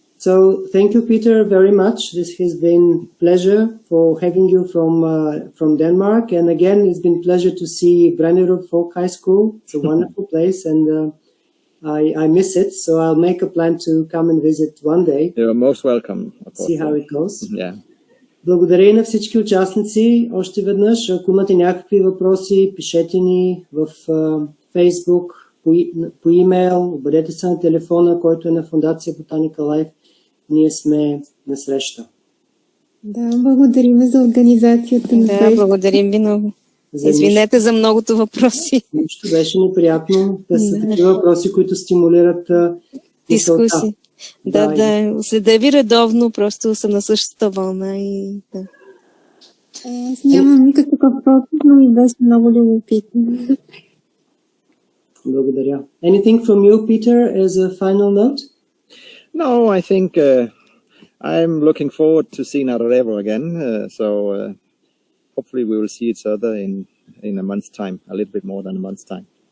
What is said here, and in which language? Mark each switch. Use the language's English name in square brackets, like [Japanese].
[English] So thank you, Peter, very much. This has been pleasure for having you from Denmark. And again, it's been pleasure to see Brenderup Folk High School. It's a wonderful place, and I miss it. So I'll make a plan to come and visit one day. You're most welcome. See how it goes. Yeah. [Bulgarian] Благодаря на всички участници. Още веднъж, ако имате някакви въпроси, пишете ни в Facebook, по имейл, обадете се на телефона, който е на Фондация Ботаника Лайф. Ние сме на среща. Да, благодарим за организацията на среща. Да, благодарим ви много. Извинете за многото въпроси. Нищо, беше неприятно. Да са такива въпроси, които стимулират дискусии. Да. Следя ви редовно, просто съм на същата вълна и да. Аз нямам никакъв въпрос, но ми беше много любопитно. Благодаря. [English] Anything from you, Peter, as a final note? No, I think I'm looking forward to see Nadarevo again. So hopefully we will see each other in a month's time, a little bit more than a month's time.